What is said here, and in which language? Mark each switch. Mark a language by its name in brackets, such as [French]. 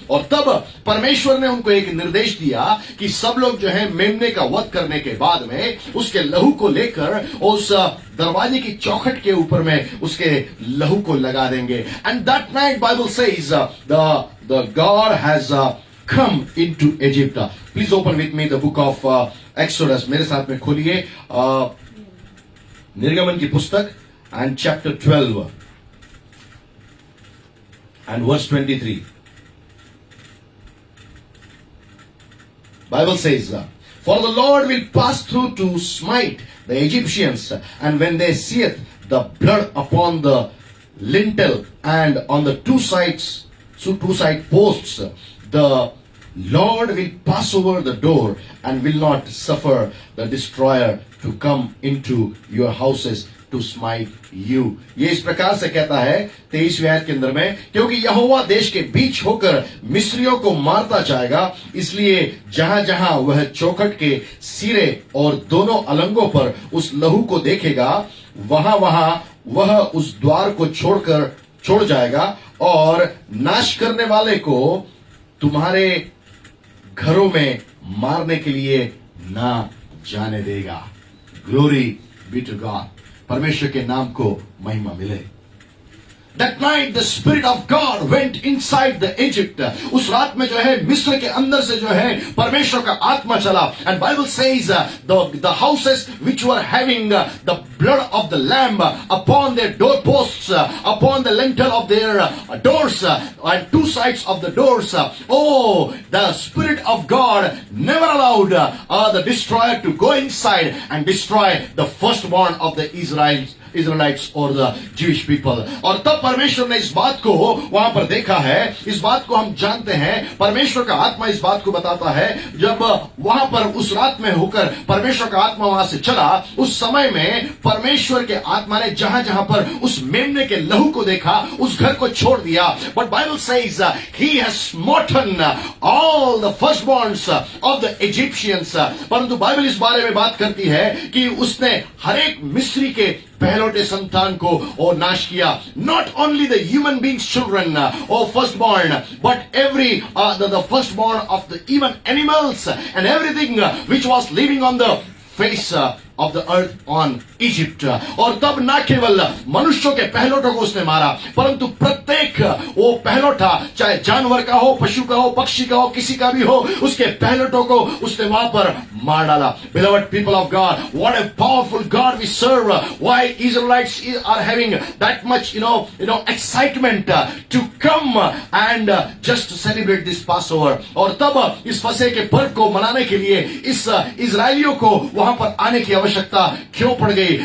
[Hindi] और तब परमेश्वर ने उनको एक निर्देश दिया कि सब लोग जो है मेमने का वध करने के बाद में उसके लहू को लेकर उस दरवाजे की चौखट के ऊपर में उसके लहू को लगा देंगे. [English] And that night Bible says the God has come into Egypt. Please open with me the book of Exodus. [Hindi] मेरे साथ में खोलिए निर्गमन की पुस्तक [English] and chapter 12 and verse 23. Bible says, for the Lord will pass through to smite the Egyptians, and when they seeth the blood upon the lintel and on the two side posts, the Lord will pass over the door and will not suffer the destroyer to come into your houses to smite you. [Hindi] ये इस प्रकार से कहता है 23वें आयत के अंदर में, क्योंकि यहोवा देश के बीच होकर मिस्रियों को मारता जाएगा, इसलिए जहां जहां वह चौखट के सिरे और दोनों अलंगों पर उस लहू को देखेगा, वहां वहां वह उस द्वार को छोड़ जाएगा और नाश करने वाले को तुम्हारे घरों में मारने के लिए ना जाने देगा. [English] Glory be to God. [Hindi] परमेश्वर के नाम को महिमा मिले। [English] That night the Spirit of God went inside the Egypt. [Hindi] उस रात में जो है मिस्र के अंदर से जो है परमेश्वर का आत्मा चला। [English] And Bible says the houses which were having the blood of the lamb upon their doorposts, upon the lintel of their doors, and two sides of the doors. Oh, the Spirit of God never allowed the destroyer to go inside and destroy the firstborn of the Israelites or the Jewish people. [Hindi] और तब परमेश्वर ने इस बात को वहां पर देखा है, इस बात को हम जानते हैं, परमेश्वर का आत्मा इस बात को बताता है, जब वहां पर उस रात में होकर परमेश्वर का आत्मा वहां से चला, उस समय में परमेश्वर के आत्मा ने जहां जहां पर उस मेमने के लहू को देखा, उस घर को छोड़ दिया। [English] But Bible says he has smitten all the firstborns of the Egyptians. [Hindi] परंतु बाइबल इस बारे में बात करती है कि उसने हर एक मिस्री के पहलौठे संतान को और नाश किया। [English] Not only the human beings children और first born, but every the first born of the even animals and everything which was living on the face of the earth on Egypt. [Hindi] और तब न केवल मनुष्यों के पहलौठों को उसने मारा, परंतु प्रत्येक वो पहलौठा, चाहे जानवर का हो, पशु का हो, पक्षी का हो, किसी का भी हो, उसके पहलौठों को उसने वहां पर मार डाला। [English] Beloved people of God, what a powerful God we serve. Why Israelites are having that much excitement to come and just celebrate this Passover. [Hindi] और तब इस फसह के पर्व को मनाने के लिए इस इजरायलियों को वहां पर आने की आवश्यकता क्यों पड़ गई?